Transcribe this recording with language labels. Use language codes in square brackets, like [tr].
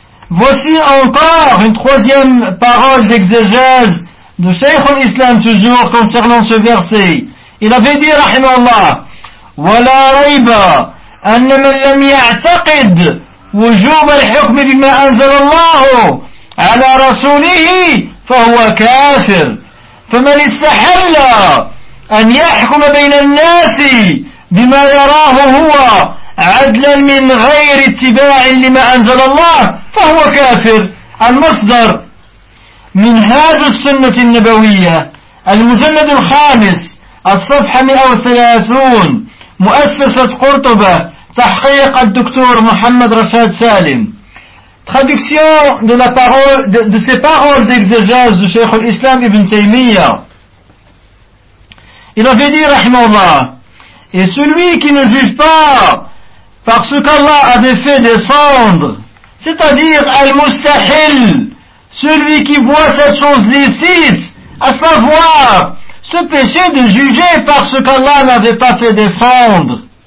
[fr] Voici encore une troisième parole d'exégèse du Cheikh al-Islam toujours concernant ce verset. Il avait dit, [ar] rahimahullah, وَلَا رَيْبَ أَنَّ مَنْ لَمْ يَعْتَقِدْ وُجُوبَ الْحُكْمِ بِمَا أَنْزَلَ اللَّهُ عَلَى رَسُولِهِ فَهُوَ كَافِرْ فَمَنْ اسْتَحَلَّ أَنْ يَحْكُمَ بَيْنَ النَّاسِ بِمَا يَرَاهُ هُوَ عَدْلًا مِنْ غَيْرِ اتِّبَاعٍ لِمَا أَنْزَلَ اللَّهُ فَهُوَ كَافِرْ. المصدر من هذا السنة النبوية المجلد الخامس الصفحة 130 مؤسسة قرطبة تحقيق الدكتور محمد رشاد سالم. [fr] Traduction de la parole de ces paroles d'exégèse du Cheikh al-Islam Ibn Taymiyyah. Il avait dit, rahmallah, et celui qui ne juge pas par ce qu'Allah avait fait descendre, c'est-à-dire al-mustahil, celui qui voit cette chose licite, à savoir ce péché de juger par ce qu'Allah n'avait pas fait descendre.